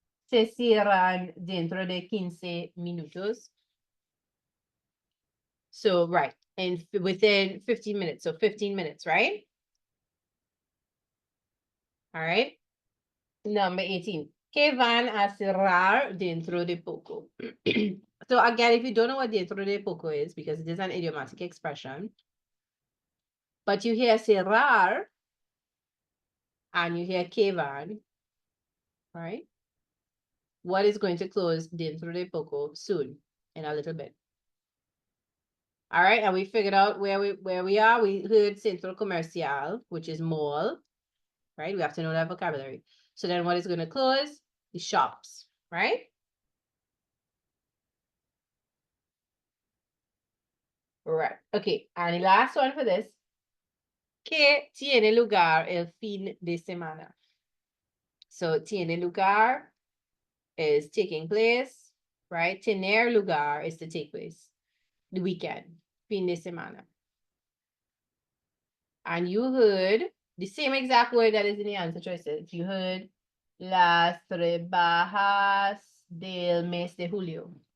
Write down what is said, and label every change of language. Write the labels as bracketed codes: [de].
[es] Se cierran dentro de 15 minutos. [en] So, right, and within 15 minutes, so 15 minutes, right? All right. Number 18. [es] ¿Qué van a cerrar dentro de poco? [en] So again, if you don't know what [es] dentro de poco [en] is, because it is an idiomatic expression, but you hear cerrar and you hear [es] que van, [en] right? What is going to close [es] dentro de poco [en] soon, in a little bit? All right, and we figured out where we are. We heard centro comercial, which is mall, right? We have to know that vocabulary. So then what is going to close? The shops, right? Right. Okay, and the last one for this. [es] ¿Qué tiene lugar el fin de semana? [en] So tiene lugar is taking place, right? Tener lugar is to take place. The weekend, fin de semana. And you heard the same exact word that is in the answer choices. You heard [es] las rebajas del mes de julio.